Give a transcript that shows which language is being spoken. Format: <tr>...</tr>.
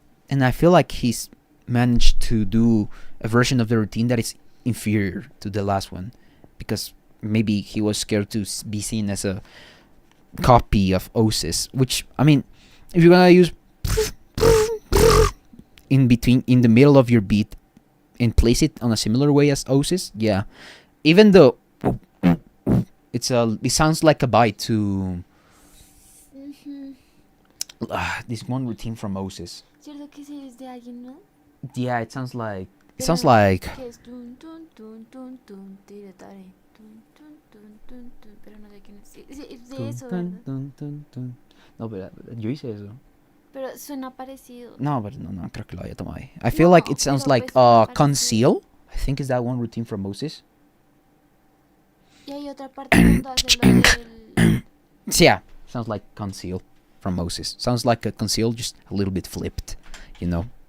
<en>And I feel like he's managed to do a version of the routine that is inferior to the last one, because maybe he was scared to be seen as a copy of Osis, which, I mean, if you're gonna use in the middle of your beat and place it on a similar way as Osis, yeah. Even though it sounds like a bite to this one routine from Osis.</en> <es>¿Cierto que ese es de alguien, no?</es> <en>Yeah, it sounds like It sounds like.</en> <es>Que es tun, tun, tun, tun, tun, tiretare, tun, tun, tun, tun, tun, pero no sé quién es. Sí, es de eso, ¿verdad? No, pero yo hice eso. Pero suena parecido. No, pero no creo que lo haya tomado ahí.</es> <en>I feel like it sounds like conceal. I think is that one routine from Moses.</en> <es>Y hay otra parte cuando hace lo del...</es> <en>Yeah, sounds like conceal from Moses. Sounds like a conceal, just a little bit flipped, you know.</en>